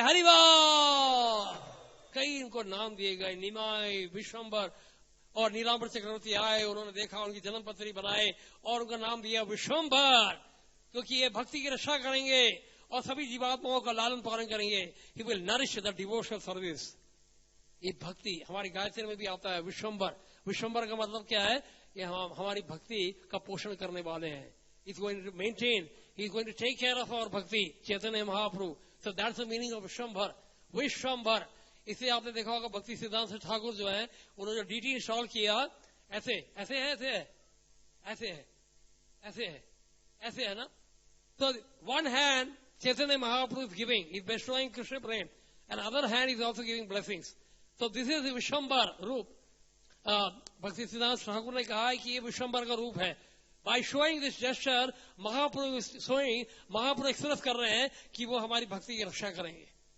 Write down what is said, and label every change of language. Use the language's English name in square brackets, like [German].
[Hindi] हरिवाल, कई इनको नाम दिए गए, निमाई, विश्वम्बर और नीलांबर चक्रवर्ती आए, उन्होंने देखा, उनकी जन्मपत्री बनाए और उनका नाम दिया विश्वम्बर, क्योंकि ये भक्ति की रक्षा करेंगे और सभी जीवात्माओं का लालन पालन करेंगे। [English] He will nourish the devotional service. [Hindi] ये भक्ति हमारी गायत्री में भी आता है विश्वम्बर। विश्वम्बर का मतलब क्या है? ये हमारी भक्ति का पोषण करने वाले हैं। [English] He's going to maintain, he's going to take care of our bhakti, Chaitanya Mahaprabhu. So that's the meaning of Vishwambar. Vishwambar. [Hindi] इसलिए आपने देखा होगा भक्ति सिद्धांत ठाकुर जो है, उन्होंने जो डीटी इंस्टॉल किया, ऐसे ऐसे है, ऐसे है, ऐसे है, ऐसे है, ऐसे है ना। [English] So one hand Chaitanya Mahaprabhu is giving, he's bestowing Krishna prem, and other hand is also giving blessings. So this is the Vishwambar roop. [Hindi] भक्ति सिद्धांत ठाकुर ने कहा है कि ये विश्वम्बर का रूप है। [English] By showing this gesture, [Hindi] Mahaprabhu [English] is showing, [Hindi] Mahaprabhu express कर रहे हैं कि वो हमारी भक्ति की रक्षा करेंगे।